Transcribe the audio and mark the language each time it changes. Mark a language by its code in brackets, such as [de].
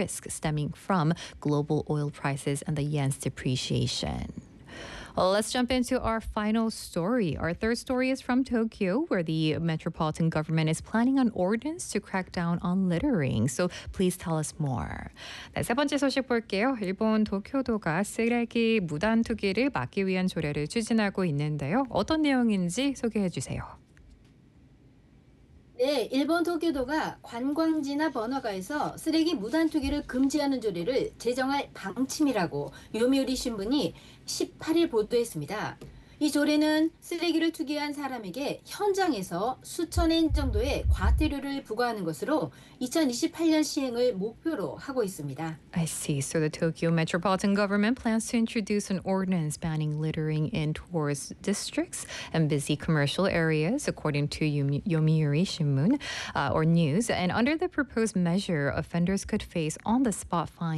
[en] Risk stemming from global oil prices and the yen's depreciation. Well, let's jump into our final story. Our third story is from Tokyo, where the metropolitan government is planning an ordinance to crack down on littering. So please tell us more. [ko] 네, 세 번째 소식 볼게요. 일본 도쿄도가 쓰레기 무단 투기를 막기 위한 조례를 추진하고 있는데요. 어떤 내용인지 소개해 주세요. 네, 일본 도쿄도가 관광지나 번화가에서 쓰레기 무단 투기를 금지하는 조례를 제정할 방침이라고 요미우리 신문이 18일 보도했습니다. 이 조례는 쓰레기를 투기한 사람에게 현장에서 수천 엔 정도의 과태료를 부과하는 것으로 2028년 시행을 목표로 하고 있습니다. [en] I see. So the Tokyo Metropolitan Government plans to introduce an ordinance banning littering in tourist districts and busy commercial areas, according to Yomiuri Shimbun, or News. And under the proposed measure, offenders could face on-the-spot fines